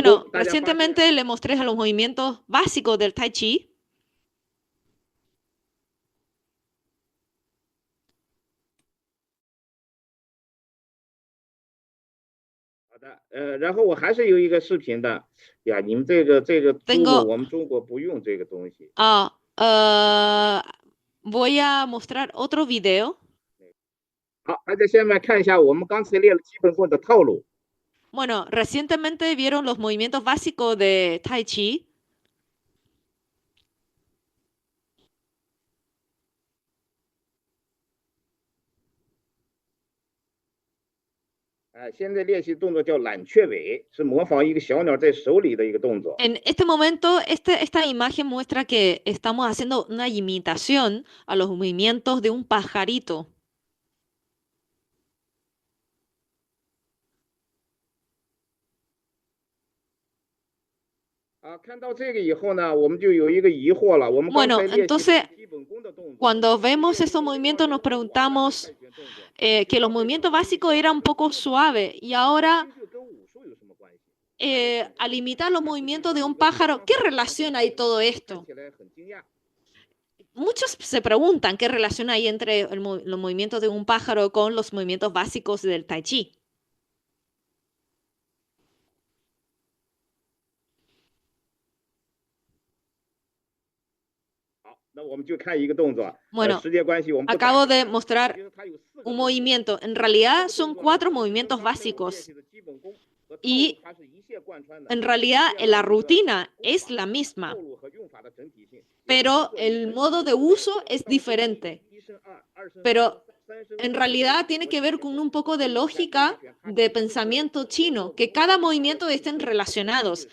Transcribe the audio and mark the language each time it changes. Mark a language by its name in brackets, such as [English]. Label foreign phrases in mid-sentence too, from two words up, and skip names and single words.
[Spanish] Bueno, [Chinese] 大家发现 [Spanish] recientemente le mostré a los movimientos básicos del Tai Chi. [Chinese] 好的，然后我还是有一个视频的呀，你们这个 [Spanish] Tengo- [Chinese] Zoom 我们中国不用这个东西。 [Spanish] Voy a mostrar otro video. [Chinese] 好，大家下面看一下我们刚才列了基本功的套路。 [Spanish] Bueno, recientemente vieron los movimientos básicos de Tai Chi. [Chinese] 现在练习动作叫揽雀尾，是模仿一个小鸟在手里的一个动作。 [Spanish] En este momento, esta imagen muestra que estamos haciendo una imitación a los movimientos de un pajarito. [Chinese] 看到这个以后呢，我们就有一个疑惑了。我们刚才 [Spanish] Bueno, [Chinese] 练习 [Spanish] entonces, [Chinese] 基本功的动作， [Spanish] Cuando vemos estos movimientos nos preguntamos que los movimientos básicos eran un poco suaves y ahora [Chinese] 这跟武术有什么关系？ [Spanish] al imitar los movimientos de un pájaro, ¿qué relación hay todo [Chinese] 看 [Spanish] esto? [Chinese] 起来很惊讶。 [Spanish] Muchos se preguntan qué relación hay entre los movimientos de un pájaro con los movimientos básicos del Tai Chi. [Chinese] 好，那我们就看一个动作。 [Spanish] Bueno, [Chinese] 时间关系，我们不 [Spanish] Acabo [Chinese] 打 [Spanish] de mostrar [Chinese] 其实它有4个 [Spanish] un movimiento. En realidad son 4 movimientos básicos. Y en realidad la rutina es la misma, pero el modo de uso es diferente. Pero en realidad tiene que ver con un poco de lógica de pensamiento chino, que cada movimiento estén relacionados.